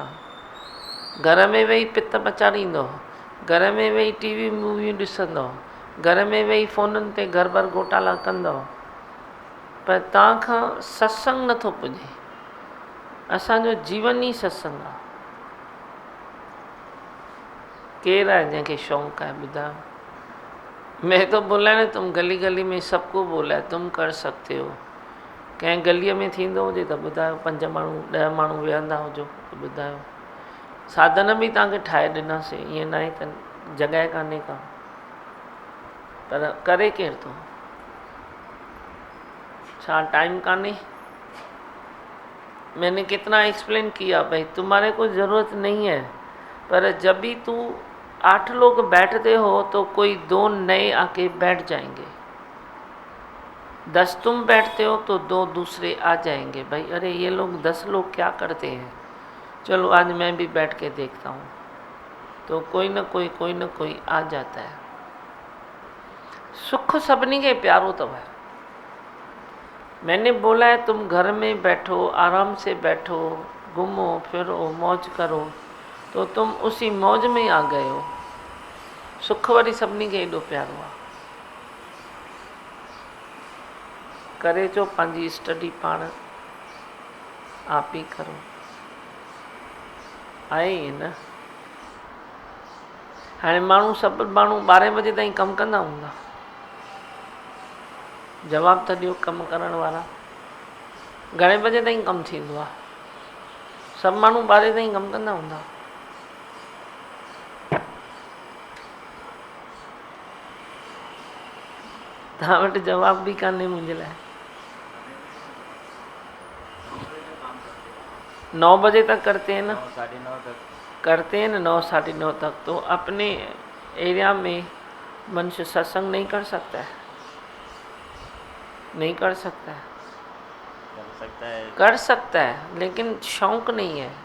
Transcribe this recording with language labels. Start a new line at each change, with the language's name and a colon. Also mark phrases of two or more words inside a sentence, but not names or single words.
Sindhi: घर में वेही पित पचाड़ींदो, घर में वेही टीवी मूवियूं ॾिसंदो, घर में वेही फ़ोनुनि ते घर भर घोटाला कंदो, पर तव्हांखां सत्संग नथो पुॼे। असांजो जीवन ई सत्संग आहे। केरु आहे जंहिंखे शौक़ु आहे ॿुधायो?
Hindi: मैं तो बोला है तुम गली गली में सबको बोला है तुम कर सकते हो।
Sindhi: कंहिं गलीअ में थींदो हुजे त ॿुधायो, 5 माण्हू 10 माण्हू वेहंदा हुजो त ॿुधायो। साधन बि तव्हांखे ठाहे ॾिनासीं, ईअं न आहे त जॻह कान्हे का, पर करे केरु थो? छा टाइम कान्हे?
Hindi: मैंने कितना एक्सप्लेन किया भाई तुम्हारे को ज़रूरत नहीं है, पर जब भी तू 8 लोग बैठते हो तो कोई 2 नए आके बैठ जाएंगे। 10 तुम बैठते हो तो 2 दूसरे आ जाएंगे। भाई अरे ये लोग 10 लोग क्या करते हैं, चलो आज मैं भी बैठ के देखता हूँ। तो कोई न कोई आ जाता है।
Sindhi: सुख सभिनी खे प्यारो अथव।
Hindi: मैंने बोला है तुम घर में बैठो, आराम से बैठो, घूमो फिरो, मौज करो, तो तुम उसी मौज में आ गए हो।
Sindhi: सुख वरी सभिनी खे एॾो प्यारो आहे। करे जो पंहिंजी स्टडी पाण
Hindi: आप ही करो।
Sindhi: आहे ई न। हाणे माण्हू सभु माण्हू 12 बजे ताईं कमु कंदा हूंदा। जवाबु त ॾियो कमु करण वारा। घणे बजे ताईं कमु थींदो आहे? सभु माण्हू 12 ताईं कमु कंदा हूंदा। तव्हां वटि जवाब बि कान्हे मुंहिंजे लाइ।
Hindi: 9 बजे तक करते हैं ना? 9 साढ़े 9 तक करते हैं ना, 9 साढ़े 9 तक। तो अपने एरिया में मनुष्य सत्संग नहीं कर सकता है? नहीं कर सकता है? कर सकता है, लेकिन शौक नहीं है।